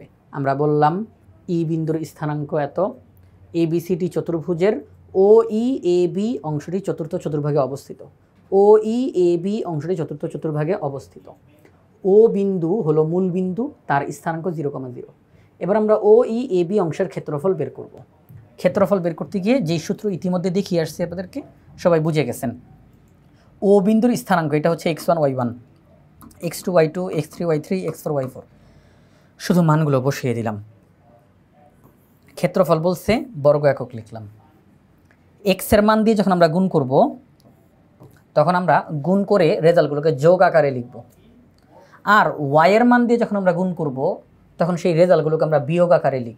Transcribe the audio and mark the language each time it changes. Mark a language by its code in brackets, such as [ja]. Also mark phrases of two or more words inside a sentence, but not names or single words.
[bn] আমরা বললাম ই বিন্দুর স্থানাঙ্ক এত, এবিসিডি চতুর্ভুজের ও ই এ বি অংশটি চতুর্থ চতুর্ভাগে অবস্থিত, ও ই এ বি অংশটি চতুর্থ চতুর্ভাগে অবস্থিত। ও বিন্দু হলো মূল বিন্দু, তার স্থানাঙ্ক 0,0। এবার আমরা ও ই এ বি অংশের ক্ষেত্রফল বের করব। ক্ষেত্রফল বের করতে গিয়ে যেই সূত্র ইতিমধ্যে দেখিয়ে আসছে আপনাদেরকে, সবাই বুঝে গেছেন। ও বিন্দুর স্থানাঙ্ক এটা হচ্ছে x1 y1, x2 y2, x3 y3, x4 y4। শুধু মানগুলো বসিয়ে দিলাম। ক্ষেত্রফল বলছে বর্গ একক লিখলাম। এক্স এর মান দিয়ে যখন আমরা গুণ করব তখন আমরা গুণ করে রেজাল্টগুলোকে যোগ আকারে লিখব, আর ওয়াই এর মান দিয়ে যখন আমরা গুণ করব তখন সেই রেজাল্টগুলোকে আমরা বিয়োগ আকারে লিখব।